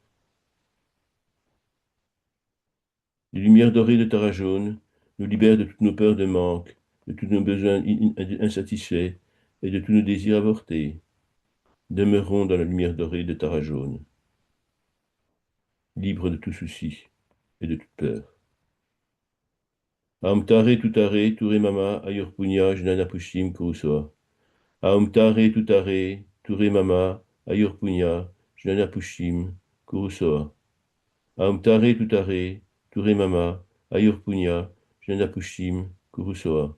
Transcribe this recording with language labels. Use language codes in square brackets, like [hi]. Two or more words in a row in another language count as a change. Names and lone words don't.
[fr] Les lumières dorées de Tara jaune nous libèrent de toutes nos peurs de manque, de tous nos besoins insatisfaits et de tous nos désirs avortés. Demeurons dans la lumière dorée de Tara jaune, libres de tout souci et de toute peur. [sa] ओम् तारे तुतारे तुरे मम आयुर् पुण्य ज्ञान पुष्टिम् कुरुस्वाहा. ओम् तारे तुतारे तुरे मम आयुर् पुण्य ज्ञान पुष्टिम् कुरुस्वाहा. ओम् तारे तुतारे तुरे मम आयुर् पुण्य ज्ञान पुष्टिम् कुरुस्वाहा.